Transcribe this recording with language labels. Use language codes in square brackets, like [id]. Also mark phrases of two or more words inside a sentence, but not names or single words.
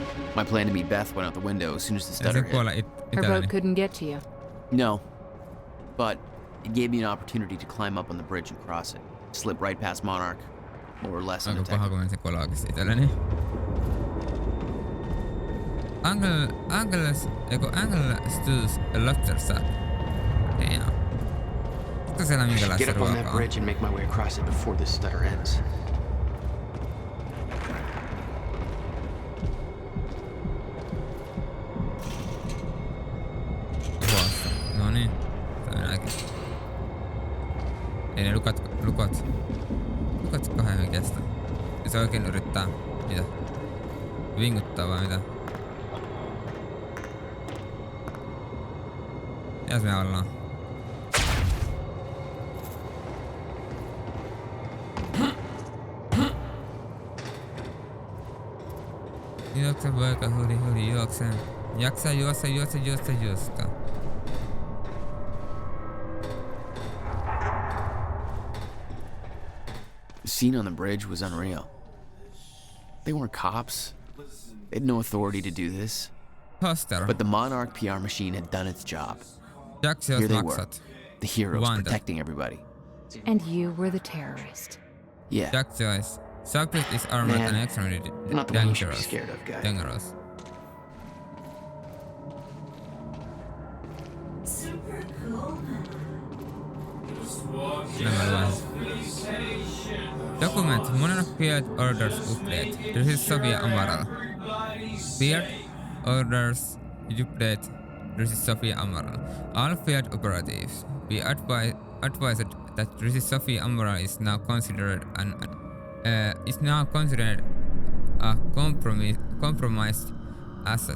[en] My plan to meet Beth went out the window as soon as the [fi] Ei [en] stutter [fi] se [en] hit. [fi] kuolla [en] Her [fi] itselleni. [en] boat couldn't get to you. No, but it gave me an opportunity to climb up on the bridge and cross it. Slip right past Monarch, more or less [fi] Aika paha, [en] undetected. [fi] kun meni se kuolla oikeesti itselleni. Angle stews a lobster sap. [en] Damn. [fi] Onko siellä [en] Get [fi] minkälaista [en] up on that [fi] ruokaa? [en] bridge and make my way across it before this stutter ends. [fi] Tuossa. No niin. Tää minäkin. Ei ne lukot kahden kestä. Se oikein yrittää mitä? Vinguttaa vai mitä? Mitäs me ollaan? Juokse poika, huri, juokse. Jaksa juosta. [en] The scene on the bridge was unreal. They weren't cops. They had no authority to do this. Hoster. But the Monarch PR machine had done its job. [fi] Jaksa [en] Here [fi] jos [en] they were, [fi] maksat. [en] the heroes Wanda. protecting everybody. And you were the terrorist. Yeah, Jack Joyce. Subject is armored Man, and extremely not the one you should be dangerous. scared of, guy. Dangerous. [fi] Nämä luen. [en] Document Monarch Field Orders Update. This is Sofia Amaral. Field Orders Update. This is Sofia Amaral. All field operatives be advised that this is Sofia Amaral is now considered a compromised asset.